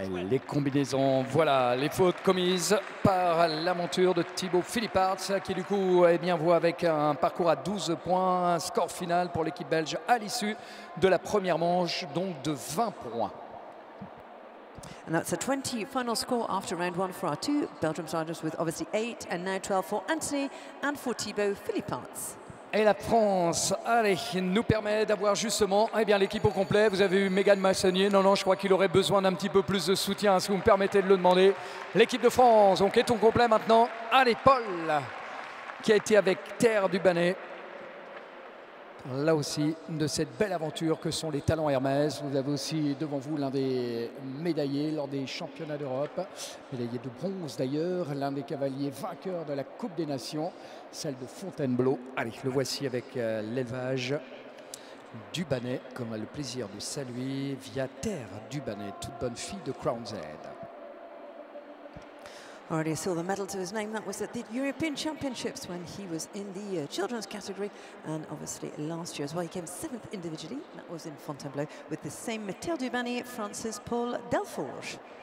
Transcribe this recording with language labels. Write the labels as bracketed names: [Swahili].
[French] Les combinaisons, voilà les fautes commises par la monture de Thibaut Philippart qui du coup voit avec un parcours à 12 points, un score final pour l'équipe belge à l'issue de la première manche, donc de 20 points. [English] And that's a 20 final score after round 1 for our two Belgium riders, with obviously 8 and now 12 for Anthony and for Thibaut Philipparts. [French] Et la France, allez, nous permet d'avoir justement l'équipe au complet. Vous avez eu Mégane Massonnier. Non, je crois qu'il aurait besoin d'un petit peu plus de soutien, si vous me permettez de le demander. L'équipe de France, donc, est au complet maintenant. Allez, Paul, qui a été avec Terre du Bannet. Là aussi, de cette belle aventure que sont les talents Hermès. Vous avez aussi devant vous l'un des médaillés lors des championnats d'Europe. Médaillé de bronze d'ailleurs, l'un des cavaliers vainqueurs de la Coupe des Nations, celle de Fontainebleau. Allez, le voici avec l'élevage du Bannet, qu'on a le plaisir de saluer via Terre du Bannet, toute bonne fille de Crown's Head. [English] Already saw the medal to his name. That was at the European Championships when he was in the children's category, and obviously last year as well he came 7th individually. That was in Fontainebleau with the same Terre du Bannet, Francis Paul Delforge.